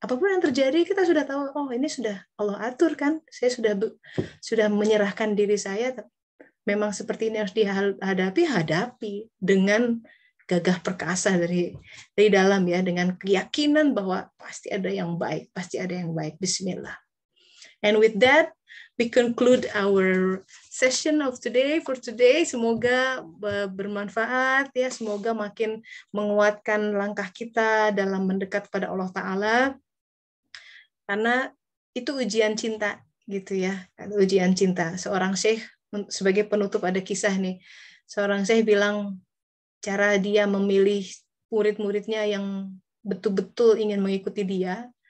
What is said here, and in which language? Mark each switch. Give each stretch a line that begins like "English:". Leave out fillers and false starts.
Indonesian: Apapun yang terjadi, kita sudah tahu, oh ini sudah Allah atur kan, saya sudah menyerahkan diri saya, memang seperti ini harus hadapi dengan gagah perkasa dari dalam ya, dengan keyakinan bahwa pasti ada yang baik, pasti ada yang baik. Bismillah.
English: And with that, we conclude our session of today for today.
Indonesian: Semoga bermanfaat ya, semoga makin menguatkan langkah kita dalam mendekat pada Allah Ta'ala. Karena itu ujian cinta gitu ya, ujian cinta. Seorang syekh, sebagai penutup ada kisah nih, seorang syekh bilang cara dia memilih murid-muridnya yang betul-betul ingin mengikuti dia.